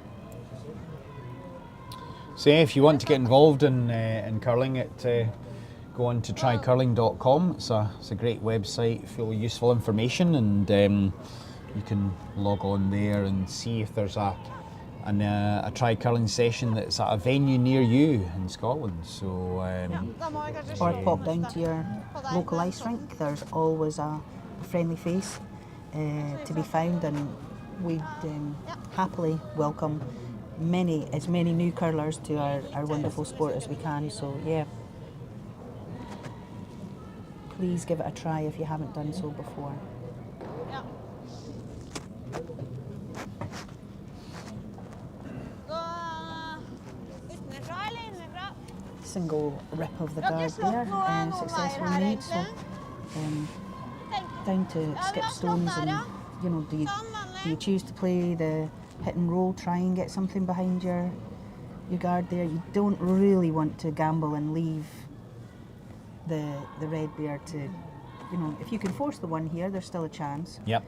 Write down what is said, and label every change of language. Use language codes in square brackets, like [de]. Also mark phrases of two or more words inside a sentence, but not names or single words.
[en] So yeah, if you want to get involved in curling, go on to trycurling.com. It's a great website full of useful information, and you can log on there and see if there's a try curling session that's at a venue near you in Scotland. So [no] Da må vi kanskje [en] Or [no] slå [en] pop [no] på [en] down [no] neste. [en] to your local ice rink. There's always a friendly face to be found, and we'd happily welcome as many new curlers to our wonderful sport as we can. So yeah, please give it a try if you haven't done so before. [no] Ja. Gå utenfra eller innenfra? [en] Single rip of the [no] Du har [en] guard [no] ikke slått [en] there, [no] noen [en] successful [no] veier her, [en] made. So [no] egentlig? [en] down to [no] Ja, [en] skip [no] vi har slått [en] stones, [no] der, [en] and [no] ja. [en] do you [no] Sånn, vanlig. [en] choose to play the hit and roll, try and get something behind your guard there? You don't really want to gamble and leave the red bear to, if you can force the one here, there's still a chance. Yep.